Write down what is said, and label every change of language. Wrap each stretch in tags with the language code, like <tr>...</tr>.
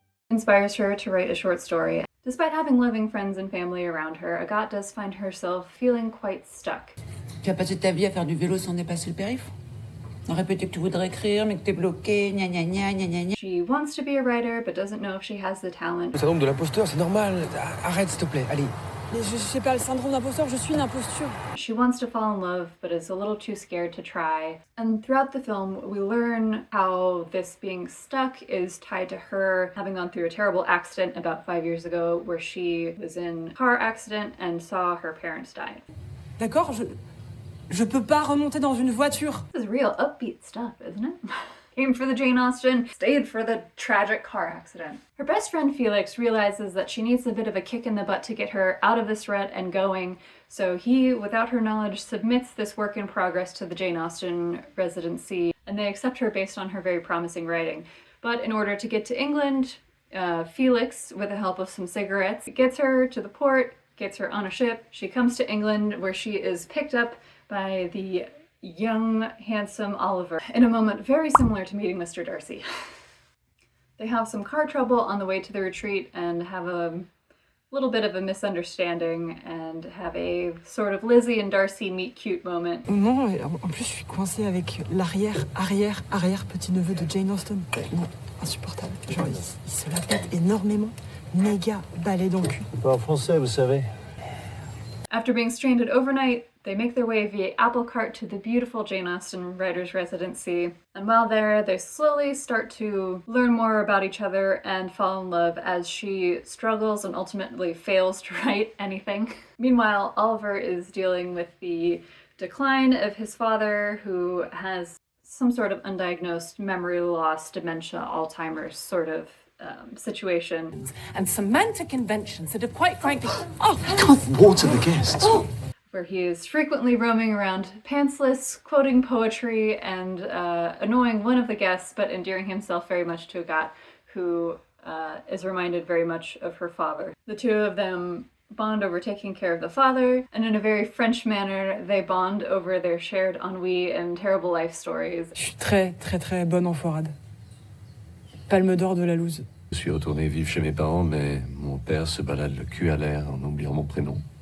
<en>Inspires her to write a short story. Despite having loving friends and family around her, Agathe does find herself feeling quite stuck.</en> <fr>Tu as passé ta vie à faire du vélo sans dépasser le périph'? À répéter que tu voudrais écrire, mais que t'es bloqué, gna gna gna gna gna gna.</fr> <en>She wants to be a writer, but doesn't know if she has the talent.</en> <fr>Le syndrome de l'imposteur, c'est normal. Arrête, s'il te plaît, allez. Mais je sais pas, le syndrome d'imposteur, je suis une imposture.</fr> <en>She wants to fall in love, but is a little too scared to try. And throughout the film, we learn how this being stuck is tied to her having gone through a terrible accident about 5 years ago, where she was in a car accident and saw her parents die.</en> <fr>D'accord, je peux pas remonter dans une voiture.</fr> <en>This is real upbeat stuff, isn't it? Came for the Jane Austen, stayed for the tragic car accident. Her best friend Felix realizes that she needs a bit of a kick in the butt to get her out of this rut and going, so he, without her knowledge, submits this work in progress to the Jane Austen residency, and they accept her based on her very promising writing. But in order to get to England, Felix, with the help of some cigarettes, gets her to the port, gets her on a ship. She comes to England, where she is picked up by the young, handsome Oliver, in a moment very similar to meeting Mr. Darcy. They have some car trouble on the way to the retreat and have a little bit of a misunderstanding and have a sort of Lizzie and Darcy meet cute moment.</en> <fr>Non, en plus je suis coincée avec l'arrière petit-neveu de Jane Austen. Non, insupportable. Genre, il se la pète énormément. Méga balai dans le cul. C'est pas en français, vous savez.</fr> <en>After being stranded overnight, they make their way via apple cart to the beautiful Jane Austen writer's residency. And while there, they slowly start to learn more about each other and fall in love as she struggles and ultimately fails to write anything. Meanwhile, Oliver is dealing with the decline of his father, who has some sort of undiagnosed memory loss, dementia, Alzheimer's sort of situation. And semantic inventions that are quite frankly... I can't water the guests. Where he is frequently roaming around pantsless, quoting poetry, and annoying one of the guests, but endearing himself very much to Agathe, who is reminded very much of her father. The two of them bond over taking care of the father, and in a very French manner, they bond over their shared ennui and terrible life stories.</en> <fr>Je suis très bonne en forade. Palme d'or de la loose. Je suis retourné vivre chez mes parents, mais mon père se balade le cul à l'air en oubliant mon prénom.</fr>